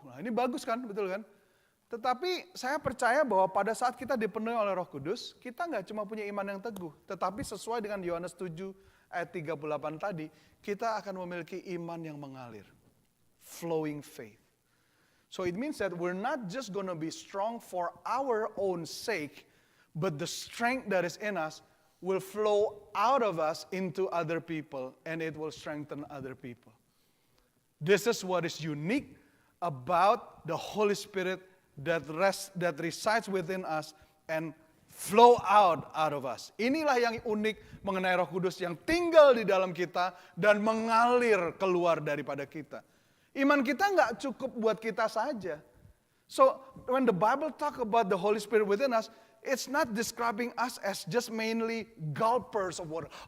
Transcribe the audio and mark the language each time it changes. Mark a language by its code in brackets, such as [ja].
[id] Nah, ini bagus kan, betul kan? Tetapi saya percaya bahwa pada saat kita dipenuhi oleh Roh Kudus, kita nggak cuma punya iman yang teguh, tetapi sesuai dengan Yohanes 7 ayat 38 tadi, kita akan memiliki iman yang mengalir. [en] Flowing faith. So it means that we're not just going to be strong for our own sake, but the strength that is in us will flow out of us into other people, and it will strengthen other people. This is what is unique about the Holy Spirit that resides within us and flow out of us. [id] Inilah yang unik mengenai Roh Kudus yang tinggal di dalam kita dan mengalir keluar daripada kita. Iman kita nggak cukup buat kita saja. [en] So when the Bible talk about the Holy Spirit within us, it's not describing us as just mainly gulpers of water.